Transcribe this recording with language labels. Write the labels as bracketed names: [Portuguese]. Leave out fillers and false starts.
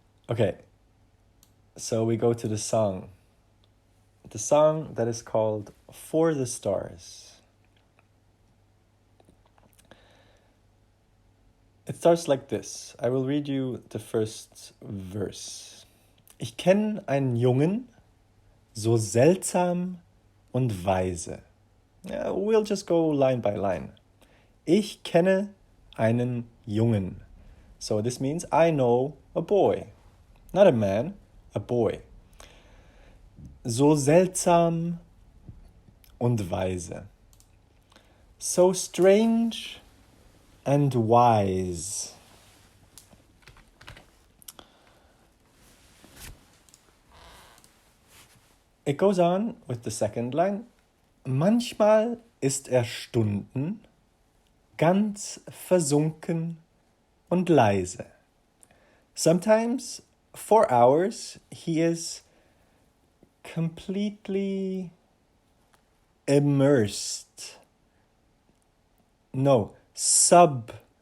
[English] Okay, so we go to the song. The song that is called For the Stars. It starts like this. I will read you the first verse. [German] Ich kenn einen Jungen, so seltsam und weise. [English] Yeah, we'll just go line by line. [German] Ich kenne einen Jungen. [English] So this means I know a boy. Not a man, a boy. [German] So seltsam und weise. [English] So strange and wise. It goes on with the second line. [German] Manchmal ist er Stunden ganz versunken und leise. [English] Sometimes, for hours, he is completely immersed. No, submerged.